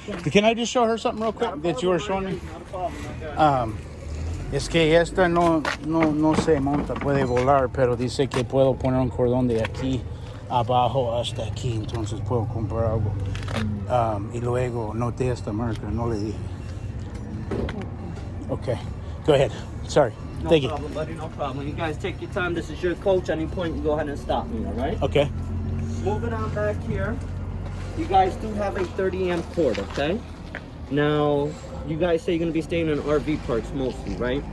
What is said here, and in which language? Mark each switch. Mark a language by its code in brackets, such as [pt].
[en] Can I just show her something real quick that you were showing me? [es] Es que esta no se monta, puede volar, pero dice que puedo poner un cordón de aquí abajo hasta aquí, entonces puedo comprar algo. Y luego noté esta marca, no le dije. [en] Okay. Go ahead. Sorry. No problem, buddy. No problem. You guys take your time. This is your coach. Any point, you go ahead and stop me, all right? Okay. Moving on back here, you guys do have a 30 amp cord, okay? Now, you guys say you're going to be staying in RV parks mostly, right?